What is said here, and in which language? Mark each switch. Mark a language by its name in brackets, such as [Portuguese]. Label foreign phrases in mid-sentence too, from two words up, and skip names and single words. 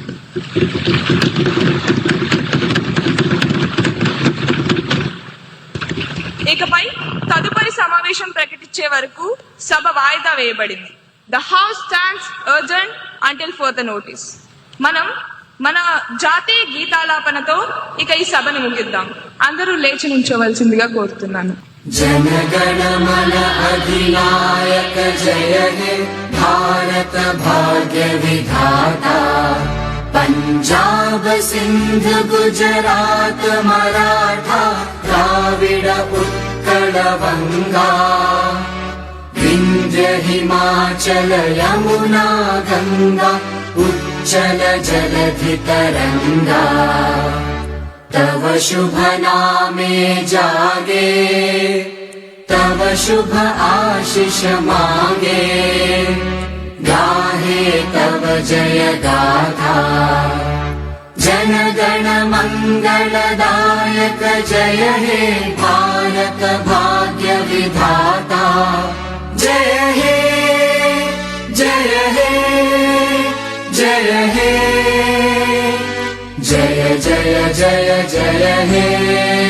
[Telugu] ఇకపై తదుపరి సమావేశం ప్రకటించే వరకు సభ వాయిదా వేయబడింది. [English] the house stands urgent until further notice. [Telugu] మనం మన జాతీయ గీతాలాపనతో ఇక ఈ సభను ముగిద్దాం. అందరూ లేచి నుంచోవలసిందిగా కోరుతున్నాను. [Bangla] জনগণমন অধিনায়ক জয় হে ভারত ভাগ্য বিধাতা পঞ্জাব সিন্ধ গুজরাট মরাঠা দ্রাবিড় উৎকল বঙ্গা বিন্ধ্য হিমাচল যমুনা গঙ্গা উচ্চল জলধি তরঙ্গা তব শুভ নামে জাগে তব শুভ আশীষ মাঙ্গে গাহে তব জয় গাথা জন গণ মঙ্গলদায়ক জয় হে ভারত ভাগ্য বিধাতা জয় হে জয় হে জয় হে জয় জয় হে